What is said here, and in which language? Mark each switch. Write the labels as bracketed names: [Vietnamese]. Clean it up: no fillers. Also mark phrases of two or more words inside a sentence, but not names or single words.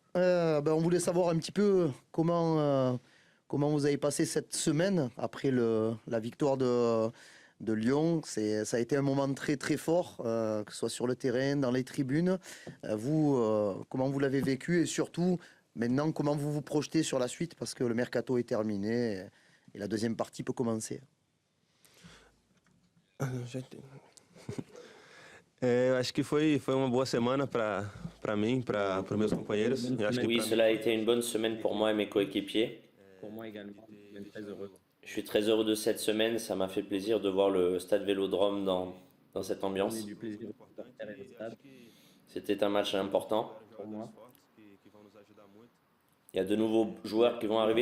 [French] On voulait savoir un petit peu comment vous avez passé cette semaine après la victoire de Lyon. Ça a été un moment très très fort, que ce soit sur le terrain, dans les tribunes. Comment vous l'avez vécu et surtout, maintenant, comment vous vous projetez sur la suite parce que le mercato est terminé et la deuxième partie peut commencer. [Portuguese] Já entendi. Eu acho que foi uma boa semana para mim, para os meus companheiros. Eu acho que [French] Oui, [Portuguese] para [French] cela a été une bonne semaine pour moi et mes coéquipiers. Pour moi également, je suis même très heureux. Je suis très heureux de cette semaine. Ça m'a fait plaisir de voir le stade Vélodrome dans cette Donner ambiance. du plaisir aux supporters et au stade, C'était un match important. pour moi. Il y a de nouveaux joueurs qui vont arriver.